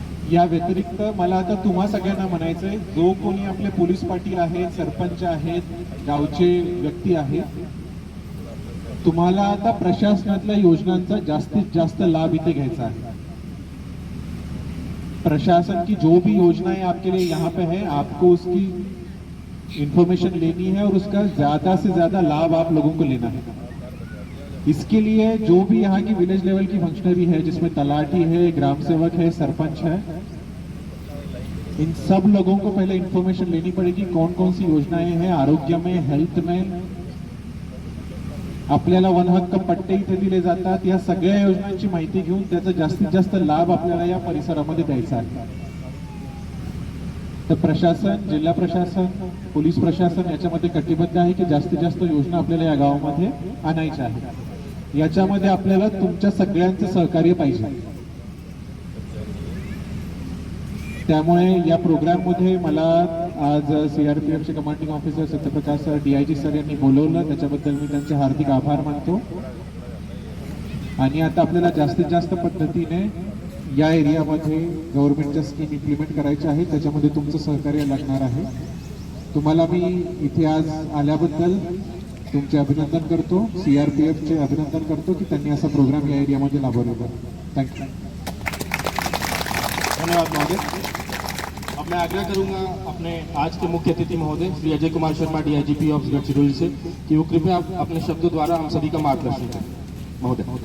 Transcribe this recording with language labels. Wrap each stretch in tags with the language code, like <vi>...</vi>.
<mr>या व्यतिरिक्त मला आता तुम्हा सगळ्यांना म्हणायचंय, जो कोणी आपले पोलीस पाटील आहेत, सरपंच आहेत, गावचे व्यक्ती आहेत, तुम्हाला आता प्रशासनातल्या योजनांचा जास्तीत जास्त लाभ इथे घ्यायचा आहे.</mr> <hi>प्रशासन की जो भी योजनाएं आपके लिए यहाँ पे है, आपको उसकी इंफॉर्मेशन लेनी है और उसका ज्यादा से ज्यादा लाभ आप लोगों को लेना है. इसके लिए जो भी यहाँ की विलेज लेवल की फंक्शनरी है, जिसमें तलाटी है, ग्राम सेवक है, सरपंच है, इन सब लोगों को पहले इंफॉर्मेशन लेनी पड़ेगी. कौन कौन सी योजनाएं हैं आरोग्य में, हेल्थ में,</hi> <mr>आपल्याला वन हक्क पट्टे इथे दिले जातात. या सगळ्या योजनांची माहिती घेऊन त्याचा जास्तीत जास्त लाभ आपल्याला या परिसरामध्ये द्यायचा आहे. तर प्रशासन, जिल्हा प्रशासन, पोलीस प्रशासन याच्यामध्ये कटिबद्ध आहे की जास्तीत जास्त योजना आपल्याला या गावामध्ये आणायच्या आहेत. याच्यामध्ये आपल्याला तुमच्या सगळ्यांचं सहकार्य पाहिजे. त्यामुळे या प्रोग्राम मध्ये मला आज सीआरपीएफचे commanding officer Satyaprakash sir, DIG sir यांनी बोलवलं, त्याच्याबद्दल मी त्यांचे हार्दिक आभार मानतो. आणि आता आपल्याला जास्तीत जास्त पद्धतीने या एरियामध्ये गव्हर्नमेंटच्या स्कीम इम्प्लिमेंट करायच्या आहेत. त्याच्यामध्ये तुमचं सहकार्य लागणार आहे. तुम्हाला मी इथे आज आल्याबद्दल तुमचे अभिनंदन करतो, सीआरपीएफचे अभिनंदन करतो की त्यांनी असा प्रोग्राम या एरियामध्ये राबवलेला. थँक्यू.</mr> <hi>धन्यवाद महोदय. अब मैं आग्रह करूंगा अपने आज के मुख्य अतिथि महोदय श्री अजय कुमार शर्मा, डीआईजीपी ऑफ गढ़चिरौली से, कि वो कृपया अपने शब्दों द्वारा हम सभी का मार्गदर्शन करें. महोदय.</hi>